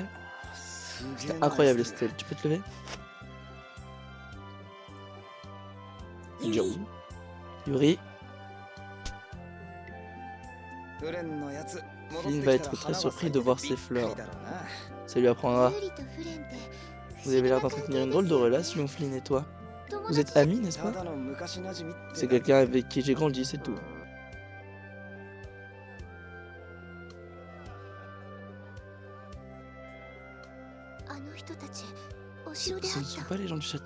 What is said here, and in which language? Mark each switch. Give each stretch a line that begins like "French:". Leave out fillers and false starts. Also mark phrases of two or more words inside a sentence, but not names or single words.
French: C'était incroyable Estelle, tu peux te lever? Yuri. Yuri. Flynn va être très surpris de voir ces fleurs. Ça lui apprendra.
Japanese: ユリとフレンって。
French: Vous avez l'air d'entretenir une drôle de relation, Flynn et toi. Vous êtes amis, n'est-ce pas? C'est quelqu'un avec qui j'ai grandi, c'est tout. Ce ne sont pas les gens du château?